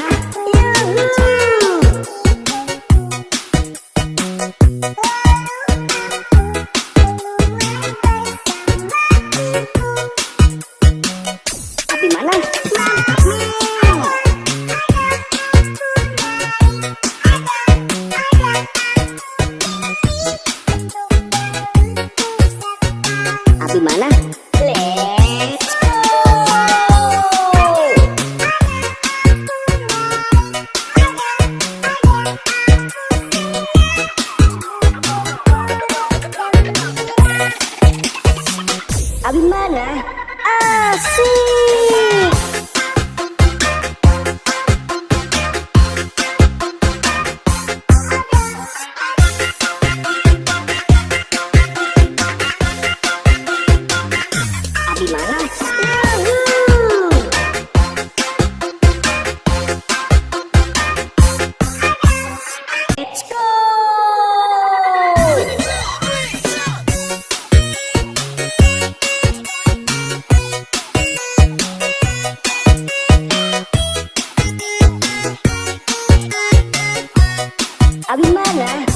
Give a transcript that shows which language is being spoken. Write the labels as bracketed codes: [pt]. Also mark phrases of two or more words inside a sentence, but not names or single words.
[id] Yuhu. Abi mana? Abi mana? [en] Let's go. [id] Abi mana? Asik. Abi mana? Yuhu. [en] Let's go. [id] Abi mana?